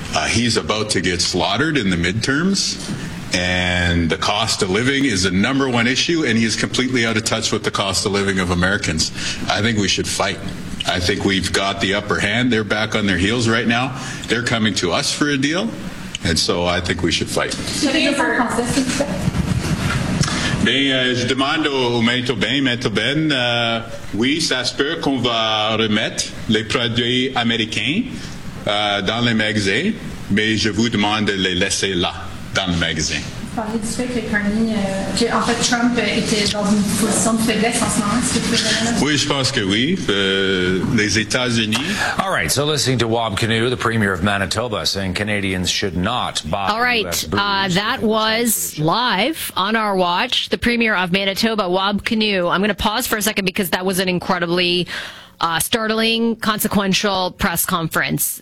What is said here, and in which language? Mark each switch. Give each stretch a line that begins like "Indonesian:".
English: He's about to get slaughtered in the midterms, and the cost of living is the number one issue, and he is completely out of touch with the cost of living of Americans. I think we should fight. I think we've got the upper hand. They're back on their heels right now. They're coming to us for a deal, and so I think we should fight.
French: Je demande au maître Ben, oui, ça se peut qu'on va remettre les produits américains dans les magasins, mais je vous demande de les laisser là, dans le magasin. Vous parlez du fait que Trump était dans une position de faiblesse en ce moment, est-ce que vous pouvez... Oui, je pense que oui. Les États-Unis...
English: All right, so listening to Wab Kanu, the premier of Manitoba, saying Canadians should not buy... All right, that was live on our watch, the premier of Manitoba, Wab Kanu. I'm going to pause for a second because that was an incredibly... startling, consequential press conference.